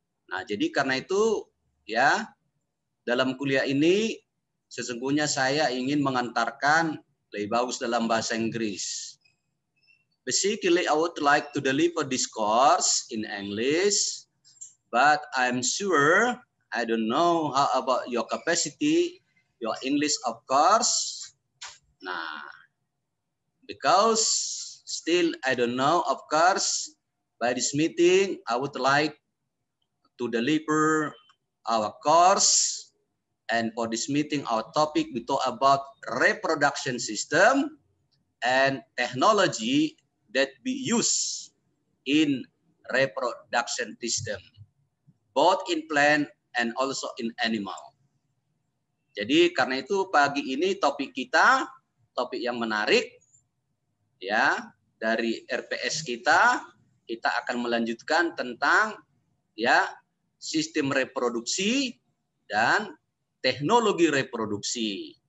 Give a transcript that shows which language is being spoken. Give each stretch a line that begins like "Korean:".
Indonesian: Nah, jadi karena itu ya, dalam kuliah ini sesungguhnya saya ingin mengantarkan lebih bagus dalam bahasa Inggris.
English: Basically, I would like to deliver this course in English, but I'm sure, I don't know how about your capacity, your English of course. Nah, because still I don't know, of course, by this meeting, I would like to deliver our course. And for this meeting, our topic, we talk about reproduction system and technology that we use in reproduction system, both in plant and also in animal.
Indonesian: Jadi karena itu pagi ini topik kita, topik yang menarik, ya, dari RPS kita akan melanjutkan tentang ya sistem reproduksi dan teknologi reproduksi.